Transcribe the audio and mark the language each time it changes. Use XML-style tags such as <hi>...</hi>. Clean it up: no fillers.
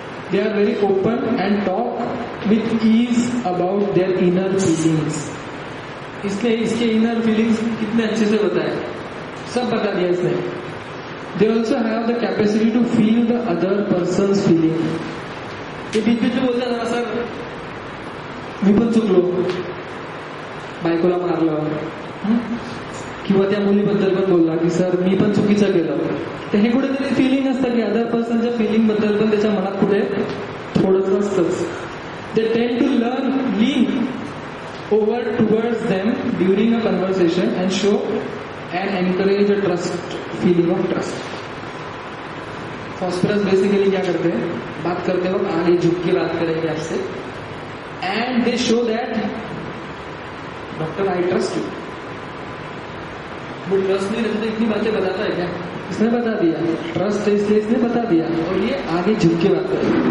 <en>They are very open and talk with ease about their inner feelings.</en> <hi>इसने इसके inner feelings कितने अच्छे से बताया, सब बता दिया इसने।</hi> <en>They also have the capacity to feel the other person's feeling.</en> <hi>ये बीच बीच में बोलता था</hi> <mr>सर मी पण चुकलो, बायकोला मारलं, किंवा त्या मुलीबद्दल पण बोलला की सर मी पण चुकीचं केलं. तर हे कुठेतरी फिलिंग असतं की अदर पर्सनच्या फिलिंग बद्दल पण त्याच्या मनात कुठे थोडंच असतंच.</mr> <en>They tend to learn lean over towards them during a conversation and show and encourage a trust, feeling of trust.</en> <hi>Phosphorus basically क्या करते हैं? बात करते वक्त आगे झुक के बात करेंगे आपसे,</hi> <en>And they show that doctor I trust you.</en> <hi>वो ट्रस्ट नहीं रहता तो इतनी बातें बताता है क्या? इसने बता दिया, ट्रस्ट है इसलिए इसने बता दिया, और ये आगे झुक के बात करें.</hi>